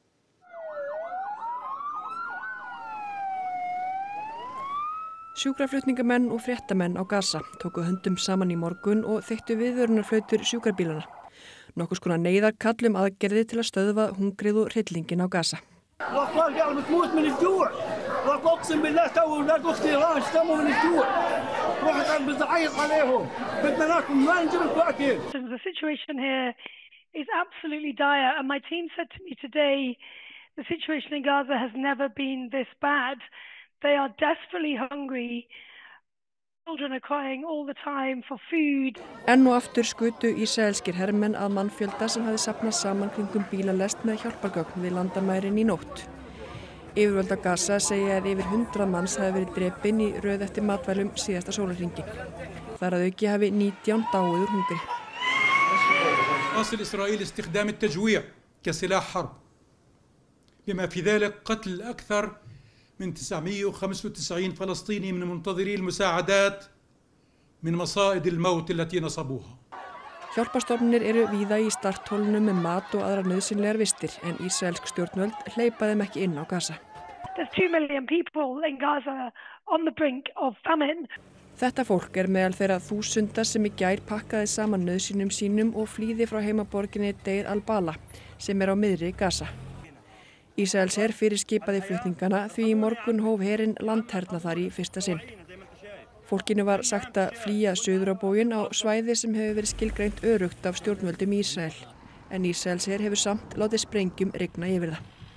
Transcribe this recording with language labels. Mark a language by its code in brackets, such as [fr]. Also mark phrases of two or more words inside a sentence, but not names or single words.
[is] Sjúkraflutningamenn og fréttamenn á Gaza tóku höndum saman í morgun og þeyttu viðvörunarflautur sjúkrabílana. Nokkurs konar neyðarkall aðgerðir til að stöðva hungrið og hryllinginn á Gaza. [ar] الأطفال قاعدة بتموت من الجوع، أقسم بالله تو أولاد أختي راح يشتموا من الجوع، واحد عم بيعيط عليهم، بدنا ناكل ما نجيب لكم أكل. [en] The situation here is absolutely dire, and my team said to me today, the situation in Gaza has never been this bad. They are desperately hungry. Children are crying all the time for food. [is] Enn og aftur skutu ísraelskir hermenn að mannfjölda sem hafði safnast saman kringum bílalest með hjálpargögn við landamærin í nótt. Yfirvöld á Gaza segja að yfir 100 manns hafi verið drepin í röð eftir matvælum síðasta sólarhringinn. Þar að auki hafi 19 dáið úr hungri. [ar] واصل إسرائيل استخدام التجويع كسلاح حرب بما في ذلك قتل أكثر من 995 فلسطيني من منتظري المساعدات من مصائد الموت التي نصبوها. [is] Hjálparstofnanir eru víða í starthólunum með mat og aðrar nauðsynlegar vistir en ísraelsk stjórnvöld hleypa þeim ekki inn á Gaza. [en] There's 2 million people in Gaza on the brink of famine. [is] Þetta fólk meðal þeirra þúsunda sem í gær pakkaði saman nauðsynjum sínum og flýði frá heimaborginni Deir al-Bala sem á miðri Gaza. Ísraelsher fyrirskipaði flutningana því í morgun hóf herinn landherna þar í fyrsta sinn. Fólkinu var sagt að flýja suður á bóginn á svæði sem hefur verið skilgreint öruggt af stjórnvöldum í Ísrael, en Ísraelsher hefur samt látið sprengjum rigna yfir það.